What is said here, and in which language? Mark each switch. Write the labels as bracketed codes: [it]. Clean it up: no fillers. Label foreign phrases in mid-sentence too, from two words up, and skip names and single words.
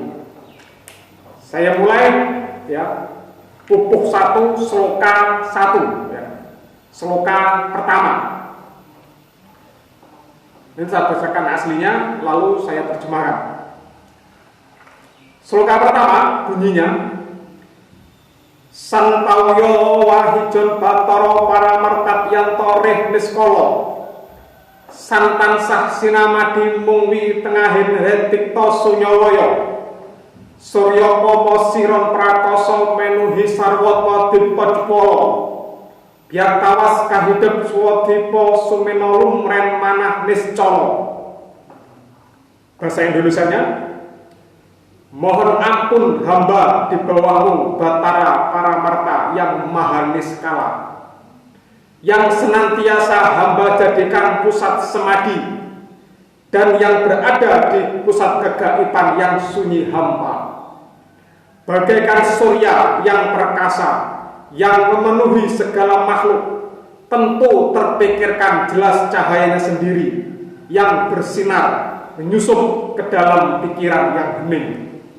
[id] Saya mulai, ya, pupuk 1 sloka 1, ya. Sloka pertama. Ini saya bacakan aslinya lalu saya terjemahkan. Sloka pertama bunyinya, [kaw] Santawyo wahijon batara paramertat yanto reh niskala santansah sinamadi mungwi tengahin retikta sunyawaya surya kama siron prakoso menuhi sarwata dipajpala biar tawas kahidep swadipa sumena lumren manah niscala [id] Bahasa Indonesianya, mohon ampun hamba di bawahmu Batara Paramarta yang maha niskala, yang senantiasa hamba jadikan pusat semadi dan yang berada di pusat kegaiban yang sunyi hampa, bagaikan surya yang perkasa yang memenuhi segala makhluk, tentu terpikirkan jelas cahayanya sendiri yang bersinar menyusup ke dalam pikiran yang hening.